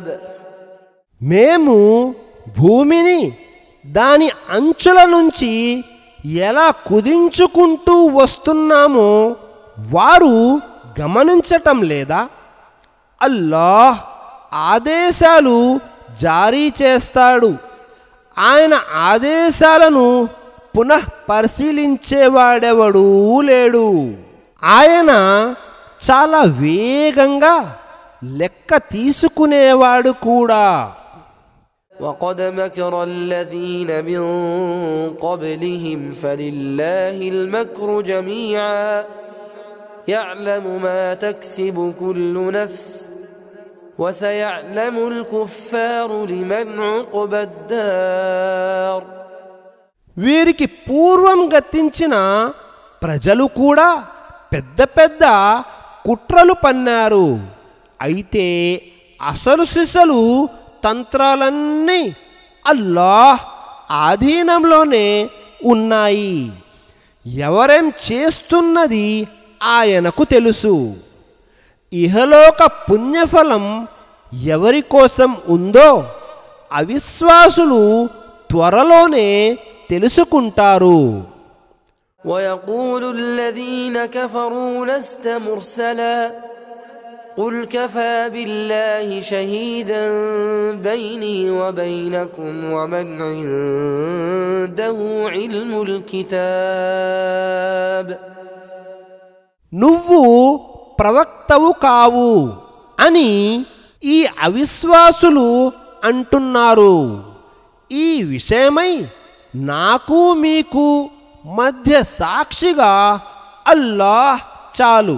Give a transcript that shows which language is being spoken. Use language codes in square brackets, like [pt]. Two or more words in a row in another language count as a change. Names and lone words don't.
[te] మేము భూమిని దాని అంచుల నుంచి ఎలా కుదించుకుంటూ వస్తున్నామో వారు గమనించటం లేదా? అల్లాహ్ ఆదేశాలు జారీ చేస్తాడు. ఆయన ఆదేశాలను పునః పరిశీలించేవాడెవడూ లేడు. ఆయన చాలా వేగంగా లెక్క తీసుకునేవాడు కూడా. [ar] وقد مكر الذين من قبلهم فلله المكر جميعا يعلم ما تكسب كل نفس وسيعلم الكفار لمن عقبى الدار. [te] వీరికి పూర్వం గతించిన ప్రజలు కూడా పెద్ద పెద్ద కుట్రలు పన్నారు. అయితే అసలు సిసలు తంత్రాలన్నీ అల్లాహ్ ఆధీనంలోనే ఉన్నాయి. ఎవరేం చేస్తున్నది ఆయనకు తెలుసు. ఇహలోక పుణ్యఫలం ఎవరి కోసం ఉందో అవిశ్వాసులు త్వరలోనే తెలుసుకుంటారు. [ar] ويقول الذين كفروا لست مرسلا قل كفى بالله شهيدا بيني وبينكم ومن عنده علم الكتاب. [te] నువ్వు ప్రవక్తవు కావు అని ఈ అవిశ్వాసులు అంటున్నారు. ఈ విషయమై నాకు మీకు మధ్య సాక్షిగా అల్లాహ్ చాలు.